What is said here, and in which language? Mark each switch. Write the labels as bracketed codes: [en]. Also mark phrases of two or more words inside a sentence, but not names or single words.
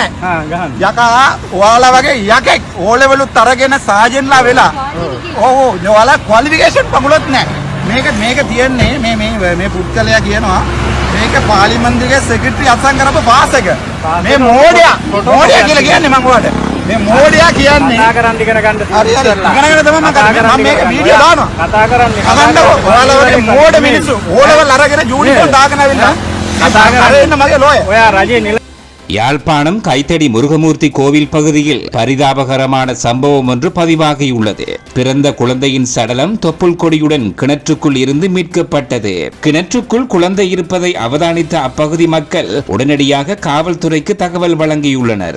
[si] හා ගහන්න යකා ඔයාලා වගේ යකෙක් ඕ ලෙවලුත් අරගෙන සාජන්ලා වෙලා ඔව් ඔයාලා ක්වොලිෆිකේෂන් පමුලොත් නෑ මේක තියන්නේ මේ පුත්කලයා කියනවා මේක පාර්ලිමේන්තුවේ සෙක්‍රටරි අත්සන් කරපු පාස් එක මේ මෝඩයා කියලා කියන්නේ මම ඔයාලට මේ මෝඩයා කියන්නේ කතා කරන්න ඉගෙන ගන්න හරි ඉගෙනගෙන තමයි මම මේක වීඩියෝ දානවා කතා කරන්නේ ඔයාලා වගේ මෝඩ මිනිස්සු ඕලවල් අරගෙන යුනිෆෝම් දාගෙන ආවිල්ලා කතා කරන්නේ මගේ ලෝය ඔයා රජේ [ta] யாழ்ப்பாணம் கைத்தடி முருகமூர்த்தி கோவில் பகுதியில் பரிதாபகரமான சம்பவம் ஒன்று பதிவாகியுள்ளது. பிறந்த குழந்தையின் சடலம் தொப்புள் கொடியுடன் கிணற்றுக்குள் இருந்து மீட்கப்பட்டது. கிணற்றுக்குள் குழந்தை இருப்பதை அவதானித்த அப்பகுதி மக்கள் உடனடியாக காவல்துறைக்கு தகவல் வழங்கியுள்ளனர்.